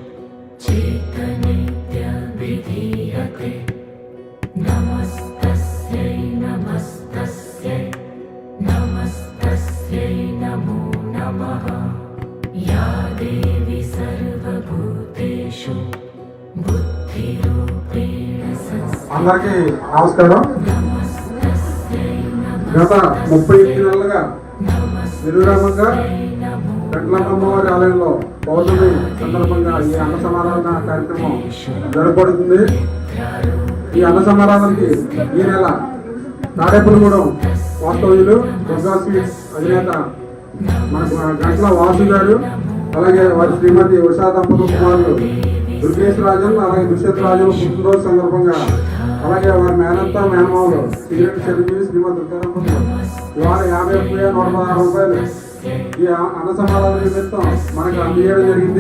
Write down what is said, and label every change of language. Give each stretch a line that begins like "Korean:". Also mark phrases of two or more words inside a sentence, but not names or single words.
Sanskrit: चेतनेत्यभिधीयते नमस्तस्यै नमस्तस्यै नमस्तस्यै नमो नमः या देवी सर्वभूतेषु बुद्धिरूपेण
Telugu: అందరికీ నమస్కారం. గత 38 నెలలుగా నిర్విరామంగా వెంకటమ్మవారి ఆలయంలో పౌర్ణమి సందర్భంగా ఈ అన్న సమారాధన కార్యక్రమం జరగబడుతుంది. ఈ అన్న సమారాధనకి ఈ నెల తాడేపల్లిగూడెం వాస్తవ్యులు దుర్గా స్వీట్స్ అధినేత మనకు గంటల వాసు గారు, అలాగే వారి శ్రీమతి ఉషా దంపతుల కుమారులు దుర్గేశ్ రాజన్, అలాగే దుష్యత్ రాజన్ పుట్టినరోజు సందర్భంగా, అలాగే వారి మేనత్త మేనమావులు సిగరెట్ చిరంజీవి శ్రీమతి దుర్గా దంపతులు ఇవాళ 50,116 రూపాయలు ఈ అన్న సమాధాన నిమిత్తం మనకు అందజేయడం జరిగింది.